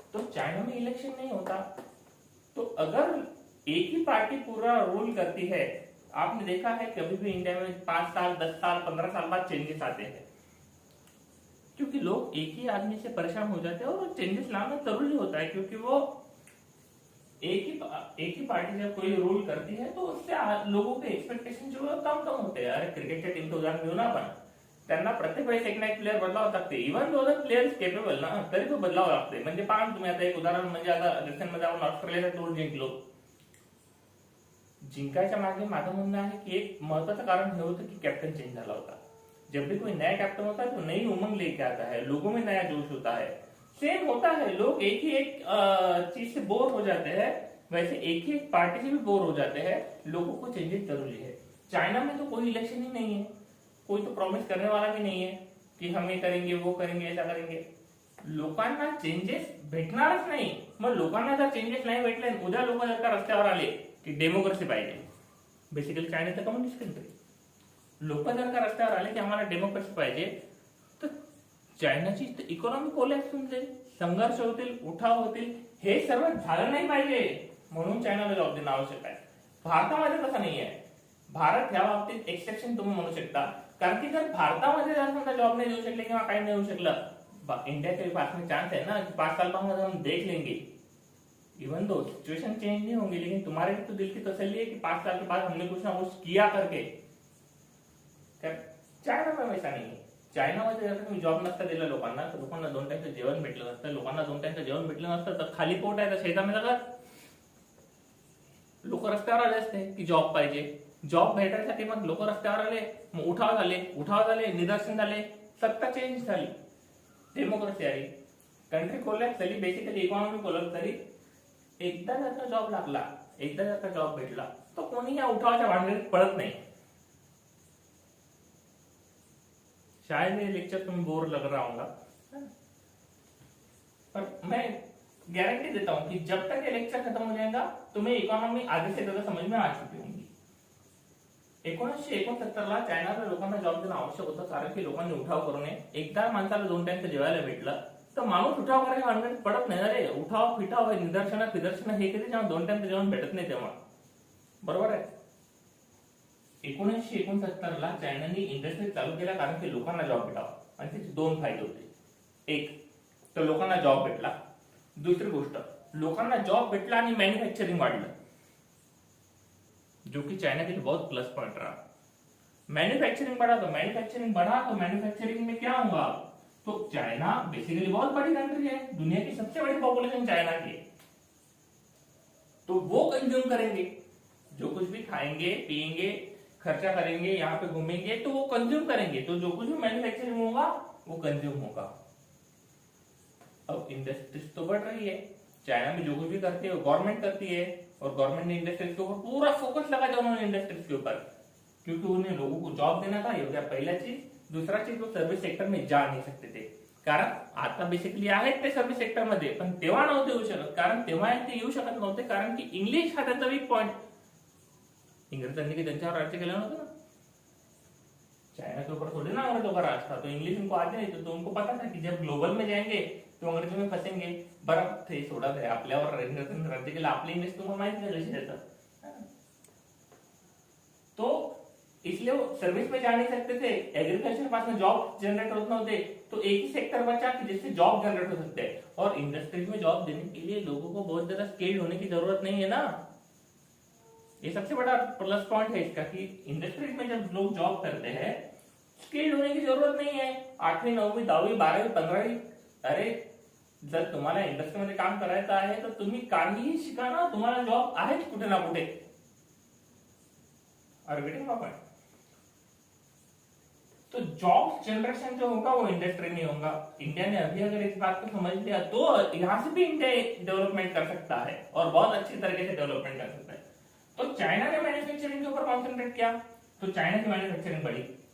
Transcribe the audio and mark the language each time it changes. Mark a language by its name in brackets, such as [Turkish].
[Hindi] तो चाइना में इलेक्शन नहीं होता. तो अगर एक ही पार्टी पूरा रूल करती है, आपने देखा है कभी भी इंडिया में 5 साल 10 साल 15 साल बाद चेंजेस आते हैं, क्योंकि लोग एक ही आदमी से परेशान हो जाते हैं. और चेंजेस लाना जरूरी होता है, क्योंकि वो एक ही पार्टी जब कोई रूल करती है तो उससे लोगों के एक्सपेक्टेशन जो है कम होते हैं. [Marathi] अरे क्रिकेटच्या टीमचं उदाहरण घेऊ ना आपण, त्यांना प्रत्येक वेळेस एक ना एक प्लेअर बदलावं लागते. [English] even though the player is capable [Marathi] ना, तरी तो बदलावं लागते. म्हणजे पहा तुम्ही आता एक उदाहरण, म्हणजे आता रिसेंट मध्ये आपण ऑस्ट्रेलियाचा टूर जिंकलो. जिंकायच्या मागे माझं म्हणणं आहे की एक महत्वाचं कारण हे होतं की कॅप्टन चेंज झाला होता. [Hindi] जब भी कोई नया कैप्टन होता है तो नई उमंग लेके आता है, लोगों में नया जोश होता है. सेम होता है, लोग एक ही एक चीज से बोर हो जाते हैं, वैसे एक ही एक पार्टी से भी बोर हो जाते हैं. लोगों को चेंजेस जरूरी है. चाइना में तो कोई इलेक्शन ही नहीं है, कोई तो प्रॉमिस करने वाला भी नहीं है की हम हे करेंगे वो करेंगे ऐसा करेंगे. [Marathi] लोकांना चेंजेस भेटणारच नाही. मग लोकांना जर चेंजेस नाही भेटले, उद्या लोक जर का रस्त्यावर आले की डेमोक्रेसी पाहिजे, बेसिकली चायना तर कम्युनिस्ट कंट्री, लोक जर का रस्त्यावर आले की आम्हाला डेमोक्रेसी पाहिजे, तर चायनाची इकॉनॉमी कोलॅप्स होऊन जाईल, संघर्ष होतील, उठाव होतील. हे सर्व झालं नाही पाहिजे, म्हणून चायनाला जॉब देणं आवश्यक आहे. भारतामध्ये तसं नाही आहे. भारत ह्या बाबतीत एक्सेप्शन तुम्ही म्हणू शकता, कारण की जर भारतामध्ये जर समजा जॉब नहीं देऊ शकले किंवा काही नाही होऊ शकलं, [Hindi] इंडिया के पास में चांस है ना कि 5 साल बाद हम देख लेंगे. [English] even though [Hindi] सिचुएशन चेंज नहीं होंगी, लेकिन तुम्हारे तो दिल की तसल्ली है कि 5 साल के बाद हमने कुछ ना कुछ किया करके. चायना में वैसा [Marathi] नाही आहे. चायनामध्ये जर तुम्ही जॉब नसता दिला लोकांना, तर लोकांना 2 टाइमचं जेवण भेटलं नसतं. लोकांना 2 टाइमचं जेवण भेटलं नसतं तर खाली पोट आहे तर शेतामध्ये जातात. लोक रस्त्यावर आले असते की जॉब पाहिजे. जॉब भेटायसाठी मग लोक रस्त्यावर आले, मग उठाव झाले, निदर्शन झाले, सत्ता चेंज झाली, डेमोक्रेसी आली, कंट्री कोलॅप्स झाली, बेसिकली इकॉनॉमी कोलॅप्स झाली. एकदा जर का जॉब लागला, एकदा जर का जॉब भेटला, तो कोणी या उठावाच्या भानगडीत पडत नाही. [Hindi] शायद मेरे लेक्चर तुम्हें बोर लग रहा होगा, पर मैं गारंटी देता हूं कि जब तक ये लेक्चर खत्म हो जाएगा तुम्हें इकॉनॉमी आधे से ज्यादा समझ में आ चुकी होंगी. [Marathi] 1969 ला चायनाला लोकांना जॉब देणं आवश्यक होतं, कारण की लोकांनी उठाव करू नये. एकदा माणसाला 2 टाइमचं जेवायला भेटलं तर माणूस उठाव करायला भानगडीत पडत नाही. अरे उठाव फिठाव निदर्शन हे कधी जेव्हा 2 टाइमचं जेवण भेटत नाही तेव्हा, बरोबर आहे. 1969 ला चायनाने इंडस्ट्री चालू केल्या कारण की लोकांना जॉब भेटावा, आणि त्याचे 2 फायदे होते. एक तर लोकांना जॉब भेटला, दुसरी गोष्ट लोकांना जॉब भेटला आणि मॅन्युफॅक्चरिंग वाढलं, [Hindi] जो कि चाइना के लिए बहुत प्लस पॉइंट रहा. मैन्युफैक्चरिंग बढ़ा तो मैन्युफैक्चरिंग में क्या होगा, तो चाइना बेसिकली बहुत बड़ी कंट्री है, दुनिया की सबसे बड़ी पॉपुलेशन चाइना की है. तो वो कंज्यूम करेंगे, जो कुछ भी खाएंगे पिएंगे खर्चा करेंगे यहाँ पे घूमेंगे तो वो कंज्यूम करेंगे, तो जो कुछ भी मैन्युफैक्चरिंग होगा वो कंज्यूम होगा. अब इंडस्ट्रीज तो बढ़ रही है, चाइना में जो कुछ भी करती है गवर्नमेंट करती है, और गवर्नमेंट ने इंडस्ट्रीज के ऊपर पूरा फोकस लगा दिया उन्होंने इंडस्ट्रीज के ऊपर, क्योंकि उन्हें लोगों को जॉब देना था. ये हो गया पहला चीज. दुसरा चीज वो सर्व्हिस सेक्टर में जा [Marathi] नाही सकते ते, कारण आता बेसिकली आहेत ते सर्व्हिस सेक्टर मध्ये, पण तेव्हा नव्हते येऊ शकत. कारण तेव्हा ते येऊ शकत नव्हते कारण की इंग्लिश हा त्यांचा वीक पॉइंट. इंग्रजांनी की त्यांच्यावर राज्य केलं नव्हतं ना. [Hindi] चाइना के ऊपर थोड़ी ना अंग्रेजों का राज था, तो इंग्लिश उनको आती नहीं, तो उनको पता था कि जब ग्लोबल में जाएंगे तो अंग्रेजों में फंसेंगे. [Marathi] बरं ते सोडा ते आपल्यावर राज्य केलं, आपली इंग्लिश तुम्हाला माहिती नाही कशी देतात. [Hindi] तो इसलिए वो सर्विस में जा नहीं सकते थे. एग्रीकल्चर पास में जॉब जनरेट [Marathi] होते नव्हते, [Hindi] तो एक ही सेक्टर बचा कि जिससे जॉब जनरेट हो सकते हैं. और इंडस्ट्रीज में जॉब देने के लिए लोगों को बहुत ज्यादा स्किल्ड होने की जरूरत नहीं है ना. ये सबसे बड़ा प्लस पॉइंट है इसका कि इंडस्ट्रीज में जब लोग जॉब करते हैं स्किल्ड होने की जरूरत नहीं है. [Marathi] 8वी 9वी 10वी 12वी 15वी, अरे जर तुम्हाला इंडस्ट्रीमध्ये काम करायचं आहे तर तुम्ही काहीही शिका ना, तुम्हाला जॉब आहेच कुठे ना कुठे. [English] और getting my point. [Hindi] तो जॉब जनरेशन जो होगा वो इंडस्ट्री में होगा. इंडिया ने अभी अगर इस बात को समझ लिया तो यहां से भी इंडिया डेवलपमेंट कर सकता है और बहुत अच्छी तरीके से डेवलपमेंट कर सकता है. तो चाइना ने मैन्युफैक्चरिंग के ऊपर कॉन्सेंट्रेट किया, तो चाइना की मैन्युफैक्चरिंग बढ़ी.